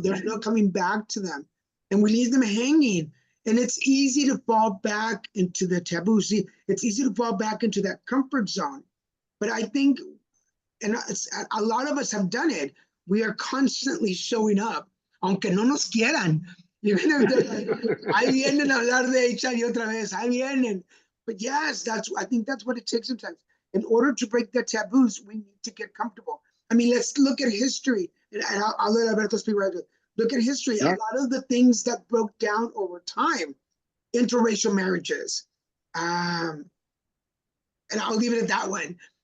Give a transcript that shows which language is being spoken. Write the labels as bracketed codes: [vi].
[en] There's no coming back to them. And we leave them hanging. And it's easy to fall back into the taboo. See, it's easy to fall back into that comfort zone. But I think, and a lot of us have done it, we are constantly showing up, [es] aunque no nos quieran. [en] Even if they're like, [es] ahí vienen a hablar de HIV otra vez, ahí vienen. [en] But yes, I think that's what it takes sometimes. In order to break the taboos, we need to get comfortable. I mean, let's look at history. And I'll let Alberto speak right away. Look at history. Yeah. A lot of the things that broke down over time, interracial marriages, and I'll leave it at that one.